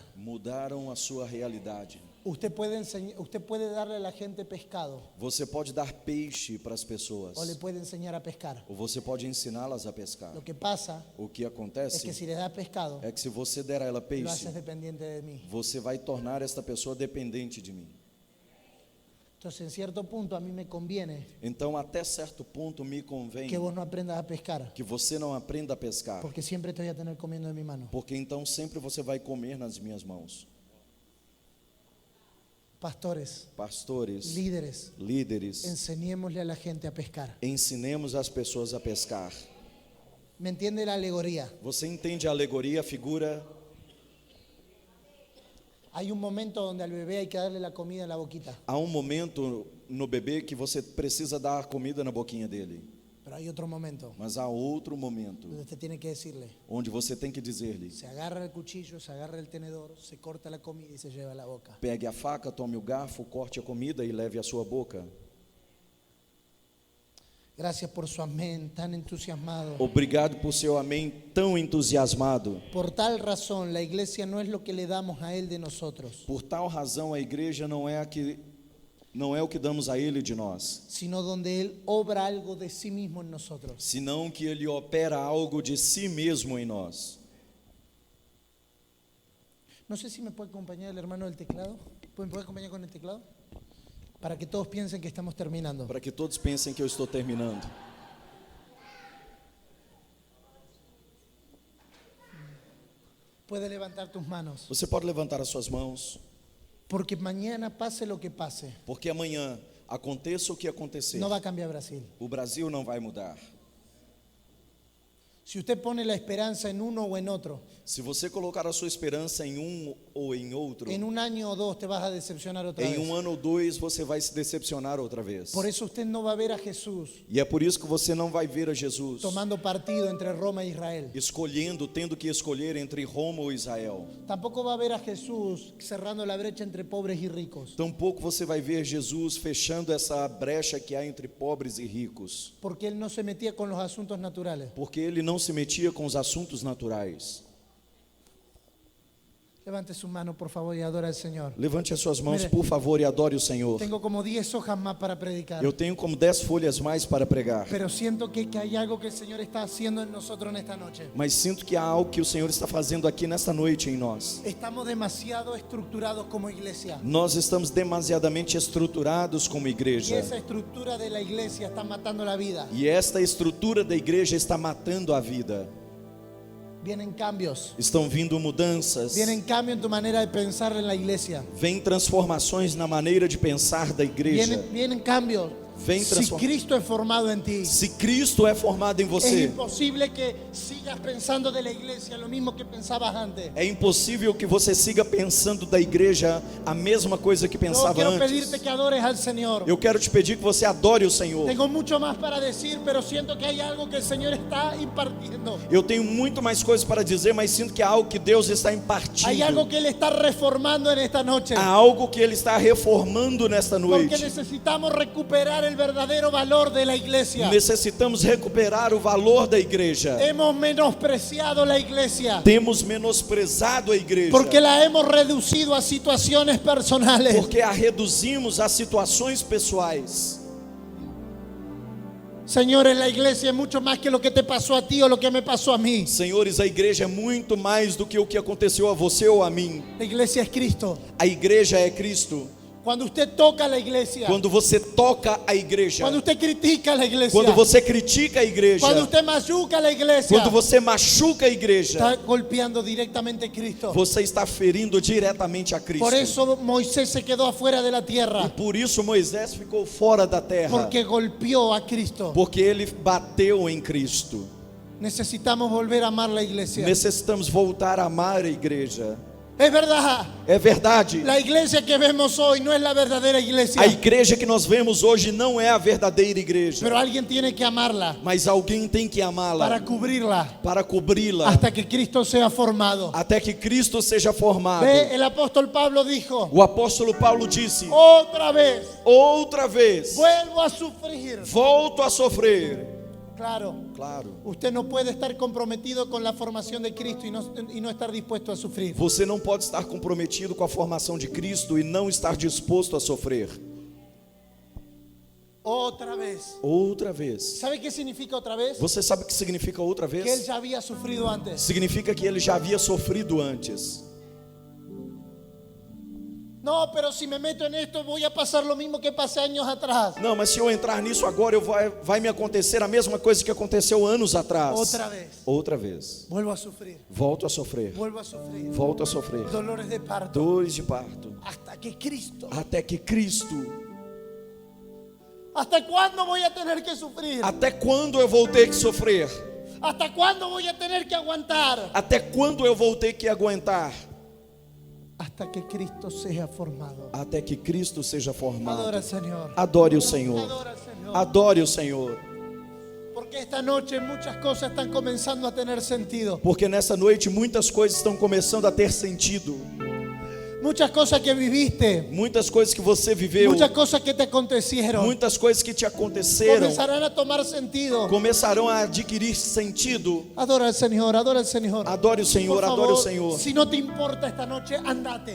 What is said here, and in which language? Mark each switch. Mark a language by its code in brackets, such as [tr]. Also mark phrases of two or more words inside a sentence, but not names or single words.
[pt] Mudaram a sua realidade. [es] Usted puede darle a la gente pescado [pt] Você pode dar peixe para as pessoas, [es] o le puede enseñar a pescar. [pt] ou você pode ensiná-las a pescar. [es] Lo que pasa [pt] O que [es] es [pt] acontece [es] que si le das pescado, [pt] é que se você der a ela [es] lo [pt] peixe, [es] haces dependiente de mí. [pt] você vai tornar esta pessoa dependente de mim. [es] Entonces, en cierto punto, a mí me conviene [pt] Então, até certo ponto, me convém [es] que vos no aprendas a pescar, [pt] que você não aprenda a pescar, [es] porque siempre te voy a tener comiendo de mi mano. [pt] porque então sempre você vai comer nas minhas mãos. [es] pastores, líderes, líderes, enseñémosle a la gente a pescar. [pt] ensinemos as pessoas a pescar. [es] ¿Me entiende la alegoría? [pt] Você entende a alegoria, a figura? [es] Hay un momento donde al bebé hay que darle la comida en la boquita, [pt] Há um momento no bebê que você precisa dar comida na boquinha dele, [es] pero hay otro momento [pt] mas há outro momento [es] donde usted tiene que decirle, [pt] onde você tem que dizer-lhe: [es] se agarra el cuchillo, se agarra el tenedor, se corta la comida y se lleva a la boca. [pt] pegue a faca, tome o garfo, corte a comida e leve à sua boca. [es] Gracias por su amén tan entusiasmado. [pt] Obrigado por seu amém tão entusiasmado. [es] Por tal razón, la iglesia no es lo que le damos a Él de nosotros, [pt] Por tal razão, a igreja não é o que damos a ele de nós, [es] sino donde Él obra algo de sí mismo en nosotros. [pt] senão que ele opera algo de si mesmo em nós. [es] No sé si me puede acompañar el hermano del teclado. ¿Me puede acompañar con el teclado? Para que todos piensen que estamos terminando. [pt] Para que todos pensem que eu estou terminando. [es] Puede levantar tus manos. [pt] Você pode levantar as suas mãos, [es] Porque mañana pase lo que pase, [pt] porque amanhã, aconteça o que acontecer, [es] no va a cambiar Brasil. [pt] o Brasil não vai mudar. [es] Si usted pone la esperanza en uno o en otro, [pt] Se você colocar a sua esperança em um ou em outro, [es] en un año o dos te vas a decepcionar otra [pt] em [es] vez. [pt] ano ou dois você vai se decepcionar outra vez. [es] Por eso usted no va a ver a Jesús [pt] E é por isso que você não vai ver a Jesus [es] tomando partido entre Roma e Israel. [pt] tendo que escolher entre Roma ou Israel. [es] Tampoco va a ver a Jesús cerrando la brecha entre pobres y ricos. [pt] Tampouco você vai ver Jesus fechando essa brecha que há entre pobres e ricos, [es] Porque Él no se metía con los asuntos naturales. [pt] porque ele não se metia com os assuntos naturais. [es] Levante su mano, por favor, y adora al Señor. [pt] Levante as suas mãos, [es] Mire. [pt] por favor, e adore o Senhor. [es] Tengo como 10 hojas más para predicar. [pt] Eu tenho como 10 folhas mais para pregar, [es] Pero siento que hay algo que el Señor está haciendo en nosotros en esta noche. [pt] mas sinto que há algo que o Senhor está fazendo aqui nesta noite em nós. [es] Estamos demasiado estructurados como iglesia. [pt] Nós estamos demasiadamente estruturados como [es] Y [pt] igreja, [es] esa estructura de la iglesia está matando la vida. [pt] e esta estrutura da igreja está matando a vida. [es] Vienen cambios. [pt] Estão vindo mudanças, [es] Vienen cambios en tu manera de pensar en la iglesia. [pt] vem transformações na maneira de pensar da igreja. [es] Vienen cambios. [pt] Vem [es] Si [pt] transform- [es] Cristo es formado en ti, [pt] Se Cristo é formado em [es] es [pt] você, [es] imposible que sigas pensando de la iglesia lo mismo que pensabas antes. [pt] é impossível que você siga pensando da igreja a mesma coisa que [es] Yo [pt] pensava [es] quiero [pt] antes. [es] pedirte que adores al Señor. [pt] Eu quero te pedir que você adore o Senhor. [es] Tengo mucho más para decir, pero siento que hay algo que el Señor está impartiendo. [pt] Eu tenho muito mais coisas para dizer, mas sinto que há algo que Deus está impartindo. [es] Hay algo que Él está reformando en esta noche. [pt] Há algo que Ele está reformando nesta [es] Porque [pt] noite. [es] necesitamos recuperar el verdadero valor de la iglesia. [pt] Necessitamos recuperar o valor da igreja. [es] Hemos menospreciado la iglesia [pt] Temos menosprezado a igreja. [es] porque la hemos reducido a situaciones personales. [pt] Porque a reduzimos a situações pessoais. [es] Señores, la iglesia es mucho más que lo que te pasó a ti o lo que me pasó a mí. [pt] Senhores, a igreja é muito mais do que o que aconteceu a você ou a mim. [es] La iglesia es Cristo. [pt] A igreja é Cristo. [es] Cuando usted toca la iglesia, [pt] Quando você toca a igreja, [es] cuando usted critica la iglesia, [pt] quando você critica a igreja, [es] cuando usted machuca la iglesia, [pt] quando você machuca a igreja, [es] está golpeando directamente a Cristo. [pt] você está ferindo diretamente a Cristo. [es] Por eso Moisés se quedó afuera de la [pt] E [es] tierra, [pt] por isso Moisés ficou fora da terra, [es] porque golpeó a Cristo. [pt] porque ele bateu em Cristo. [es] Necesitamos volver a amar la iglesia. [pt] Necessitamos voltar a amar a igreja. [es] Es verdad, [pt] É verdade. [es] la iglesia que vemos hoy no es la verdadera iglesia, [pt] A igreja que nós vemos hoje não é a verdadeira igreja, [es] pero alguien tiene que amarla [pt] mas alguém tem que [es] para [pt] amá-la, [es] cubrirla [pt] para cobri-la, [es] hasta que Cristo sea formado. [pt] até que Cristo seja formado. [es] Ve, el apóstol Pablo dijo, [pt] O apóstolo Paulo disse: [es] otra vez [pt] outra vez, [es] vuelvo a sufrir. [pt] volto a sofrer. [es] Claro, [pt] Claro, [es] usted no puede estar comprometido con la formación de Cristo y no estar dispuesto a sufrir. [pt] você não pode estar comprometido com a formação de Cristo e não estar disposto a sofrer. [es] Otra vez. [pt] Outra vez. [es] ¿Sabe qué significa otra vez? [pt] Você sabe o que significa outra [es] Que él [pt] vez? [es] ya había sufrido antes. [pt] Significa que ele já havia sofrido antes. [es] No, pero si me meto en esto voy a pasar lo mismo que pasé años atrás. [pt] Não, mas se eu entrar nisso agora, vai me acontecer a mesma coisa que aconteceu anos atrás. Outra vez. [es] Vuelvo a sufrir. [pt] Volto a sofrer. [es] Vuelvo a sufrir. [pt] Volto a sofrer. [es] Dolores de parto. [pt] Dores de parto. [es] Hasta que Cristo. [pt] Até que Cristo. [es] ¿Hasta cuándo voy a tener que sufrir? [pt] Até quando eu vou ter que sofrer? [es] ¿Hasta cuándo voy a tener que aguantar? [pt] Até quando eu vou ter que aguentar? [es] Hasta que Cristo sea formado. [pt] Até que Cristo seja formado. [es] Adora al Señor. [pt] Adore o Senhor. [es] Adora al Señor. [pt] Adore o Senhor. [es] Porque esta noche muchas cosas están comenzando a tener sentido. [pt] Porque nessa noite muitas coisas estão começando a ter sentido. [es] Muchas cosas que viviste. [pt] Muitas coisas que você viveu. [es] Muchas cosas que te acontecieron. [pt] Muitas coisas que te aconteceram. [es] Comenzarán a tomar sentido. [pt] Começarão a adquirir sentido. [es] Adora al Señor, adora al Señor. [pt] Adore o Senhor, [es] Por [pt] adore o [es] favor, [pt] Senhor. [es] si no te importa esta noche, andate.